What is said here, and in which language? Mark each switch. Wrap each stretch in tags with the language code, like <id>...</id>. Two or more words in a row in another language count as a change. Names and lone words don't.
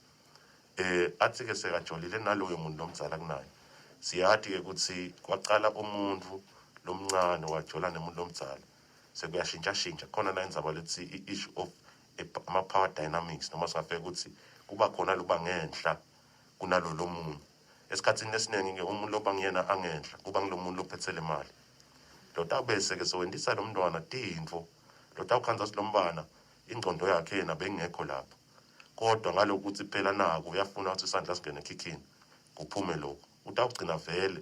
<ss>athi ke sekajolile naloyo muntu lomdzala kunaye siyathi ke ukuthi kwaqala umuntu lomncane wajola nemuntu lomdzala sekuyashintsha khona la indzaba lethi i-</ss> <en>issue of ama-power dynamics</en> <ss>noma singafeka ukuthi kuba khona loba ngenhla kunalo lomuntu esikhathini esiningi ke umuntu loba ngiyena angenhla kuba ngilomuntu lophethele imali lota bese ke sowendisa lo mntwana tintfo lota ukhanza silombana ingcondo yakhe yena bengekho lapho kodwa ngalokuthi phela nako uyafuna ukuthi isandla singene ekhikhini kuphume lokho utawugcina vele</ss>